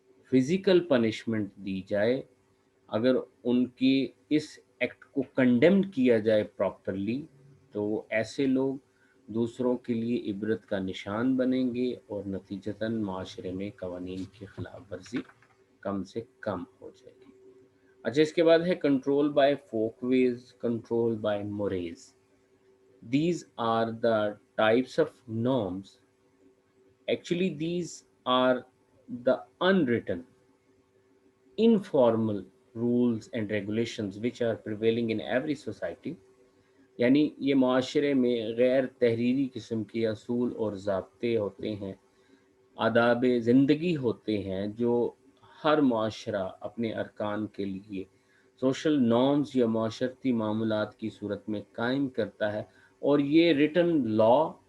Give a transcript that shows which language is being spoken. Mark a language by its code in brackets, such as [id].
[ur] Physical punishment دی جائے، اگر ان کی اس ایکٹ کو کنڈیم کیا جائے پراپرلی، تو ایسے لوگ دوسروں کے لیے عبرت کا نشان بنیں گے اور نتیجتاً معاشرے میں قوانین کی خلاف ورزی کم سے کم ہو جائے گی۔ اچھا، اس کے بعد ہے control by folk ways, control by Murray's. [en] These are the types of norms. Actually, these are the unwritten, informal rules and regulations which are prevailing in every society. [ur] یعنی یہ معاشرے میں غیر تحریری قسم کے اصول اور ضابطے ہوتے ہیں، آداب زندگی ہوتے ہیں جو ہر معاشرہ اپنے ارکان کے لیے سوشل نارمز یا معاشرتی معمولات کی صورت میں قائم کرتا ہے، اور یہ ریٹن لا